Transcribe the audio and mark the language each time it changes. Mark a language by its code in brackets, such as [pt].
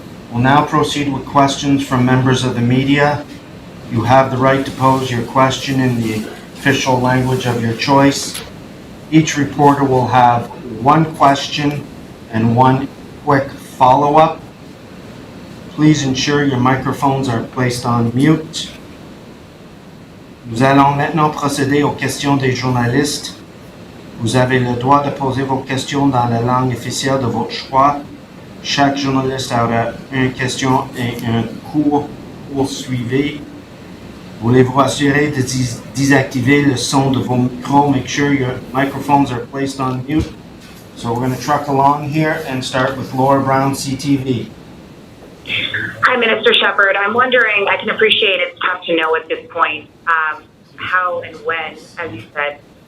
[en] We'll now proceed with questions from members of the media. You have the right to pose your question in the official language of your choice. Each reporter will have one question and one quick follow-up. Please ensure your microphones are placed on mute. [fr] Nous allons maintenant procéder aux questions des journalistes. Vous avez le droit de poser vos questions dans la langue officielle de votre choix. Chaque journaliste aura une question et un court poursuivi. Voulez-vous assurer de désactiver le son de vos micros? [en] Make sure your microphones are placed on mute. So we're going to truck along here and start with Laura Brown, CTV. Hi, Minister Shepherd. I'm wondering, I can appreciate it's tough to know at this point how and when, as you said,